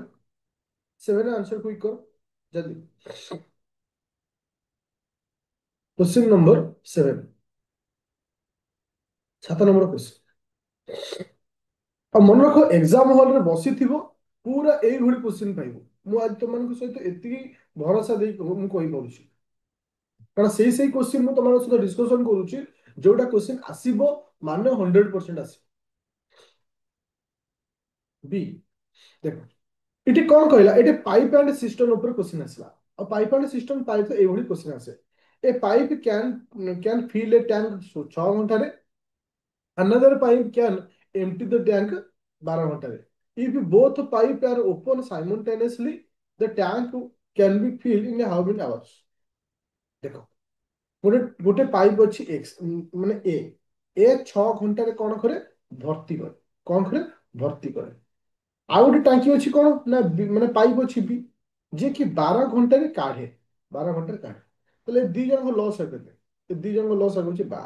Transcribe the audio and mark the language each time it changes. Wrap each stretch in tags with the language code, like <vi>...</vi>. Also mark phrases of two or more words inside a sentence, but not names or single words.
<hi>7</hi> <en>answer quick</en> <hi>करो जल्दी।</hi> <en>question number 7, 7 number question.</en> <or>ଆଉ ମନେ ରଖ,</or> <en>exam hallରେ</en> <or>ବସିଥିବ, ପୁରା ଏଇଭଳି କ୍वेଶ୍ଚନ ପାଇବ। ମୁଁ ଆଜି ତମମାନଙ୍କ ସହିତ ଏତିକି ଭରସା ଦେଇ ମୁଁ କହିପାରୁଛି, କାରଣ ସେଇ କ୍वेଶ୍ଚନ ମୁଁ ତମମାନଙ୍କ ସହିତ ଡିସ୍କସନ କରୁଛି, ଯୋଉଟା କ୍वेଶ୍ଚନ ଆସିବ ମାନେ 100% ଆସିବ। ବି ଦେଖ, ଏଠି କଣ କହିଲା? ଏଠି</or> <en>pipe and cistern</en> <or>ଉପରେ क्वेश्चन ଆସିଲା। ଆଉ</or> <en>pipe and cistern pipe</en> <or>ଏଇଭଳି क्वेश्चन ଆସେ।</or> <en>A pipe can fill a tank 6 ଘଣ୍ଟାରେ। Another pipe can empty the tank 12 ଘଣ୍ଟାରେ। If both pipe are open simultaneously, the tank can be filled in how many hours?</en> <or>ଦେଖ, ଗୋଟେ ଗୋଟେ ପାଇପ୍ ଅଛି ଏକ୍ସ, ମାନେ ଏ 6 ଘଣ୍ଟାରେ କଣ କରେ? ଭର୍ତ୍ତି କରେ। କଣ କରେ? ଭର୍ତ୍ତି କରେ। ଆଉ ଗୋଟେ ଟାଙ୍କି ଅଛି କଣ ନା ମାନେ ପାଇପ୍ ଅଛି ବି, ଯିଏ କି 12 ଘଣ୍ଟାରେ କାଢେ। 12 ଘଣ୍ଟାରେ କାଢେ। ତାହେଲେ ଦି ଜଣଙ୍କ ଲସ୍ ହେବେ। ଦି ଜଣଙ୍କ ଲସ୍ ହେଉଛି 12।</or>